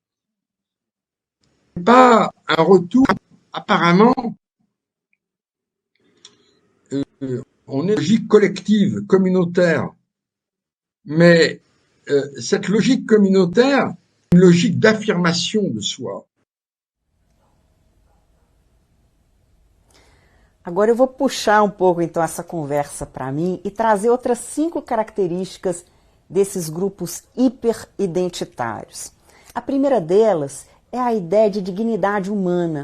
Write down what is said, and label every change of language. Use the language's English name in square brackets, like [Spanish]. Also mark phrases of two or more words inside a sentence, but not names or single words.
[French] Pas un retour apparemment. On est une logique collective, communautaire. mais cette logique communautaire, une logique d'affirmation de soi. [Portuguese] Agora eu vou puxar um pouco então essa conversa para mim e trazer outras 5 características desses grupos hiperidentitários. A primeira delas é a ideia de dignidade humana.